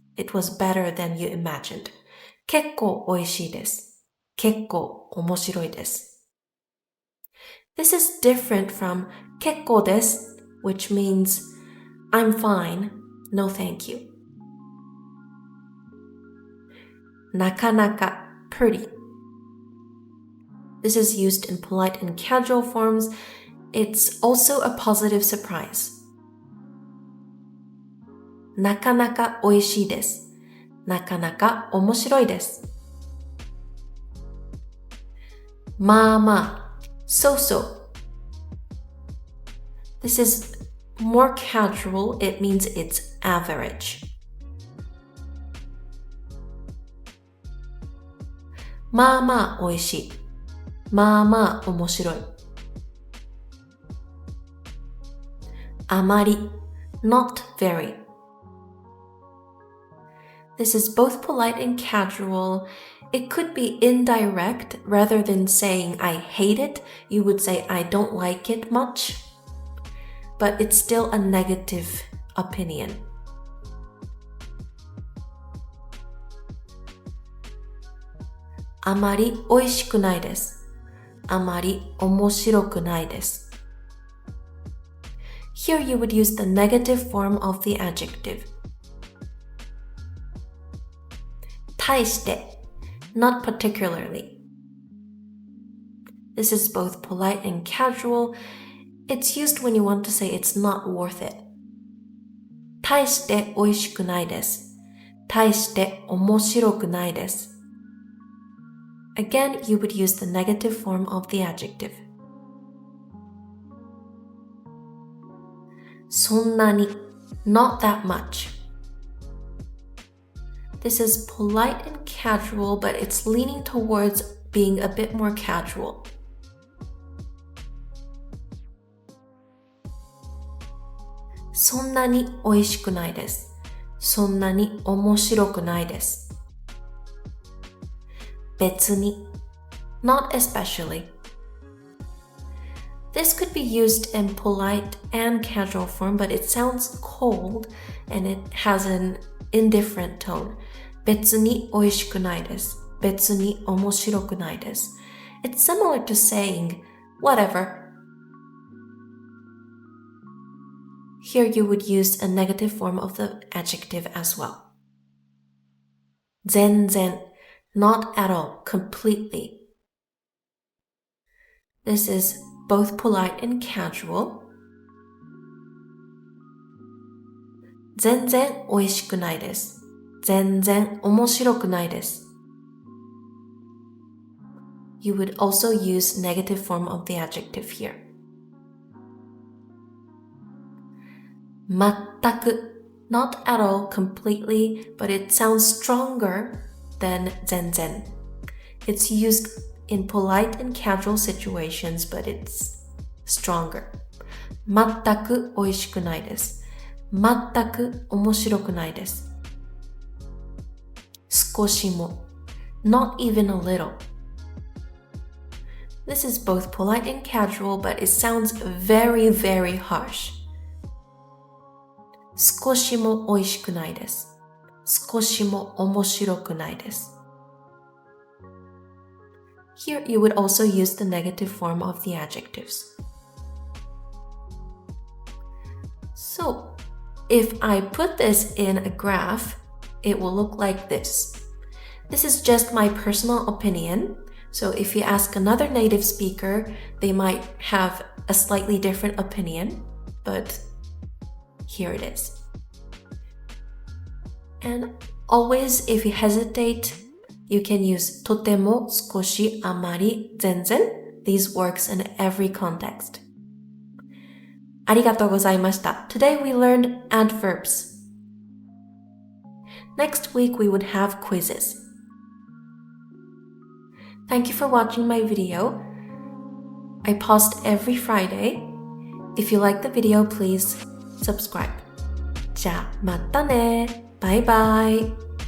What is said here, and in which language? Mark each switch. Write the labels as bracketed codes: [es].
[en] It was better than you imagined. [ja] 結構美味しいです。結構面白いです。 [en] This is different from 結構です, which means I'm fine, no thank you. なかなか pretty. This is used in polite and casual forms. It's also a positive surprise. [ja] なかなか美味しいです。なかなか面白いです。 [en] まあまあ so-so. This is more casual. It means it's average. [ja] まあまあ美味しい。まあまあ面白い。 [en] あまり not very. This is both polite and casual. It could be indirect. Rather than saying I hate it, you would say I don't like it much. But it's still a negative opinion. [ja] あまり美味しくないです。あまり面白くないです。 [en] Here you would use the negative form of the adjective. 大して not particularly. This is both polite and casual. It's used when you want to say it's not worth it. [ja] 大して美味しくないです。大して面白くないです。 [en] Again, you would use the negative form of the adjective. そんなに not that much. This is polite and casual, but it's leaning towards being a bit more casual. [ja] そんなに美味しくないです。そんなに面白くないです。 [en] 別に not especially. This could be used in polite and casual form, but it sounds cold and it has an indifferent tone. [ja] 別に美味しくないです。別に面白くないです。 [en] It's similar to saying, whatever. Here you would use a negative form of the adjective as well. 全然 not at all, completely. This is both polite and casual. [ja] 全然美味しくないです。全然面白くないです。 [en] You would also use negative form of the adjective here. 全く not at all, completely, but it sounds stronger than 全然. It's used in polite and casual situations, but it's stronger. [ja] 全く美味しくないです。全く面白くないです。 [en] 少しも not even a little. This is both polite and casual, but it sounds very, very harsh. [ja] 少しも美味しくないです。少しも面白くないです。 [en] Here you would also use the negative form of the adjectives. So, if I put this in a graph, it will look like this. This is just my personal opinion. So if you ask another native speaker, they might have a slightly different opinion, but here it is. And always, if you hesitate, you can use とても、少し、あまり、全然. These works in every context. [ja] ありがとうございました. [en] Today we learned adverbs. Next week we would have quizzes. Thank you for watching my video. I post every Friday. If you like the video, please subscribe. [ja] じゃあまたね。バイバイ。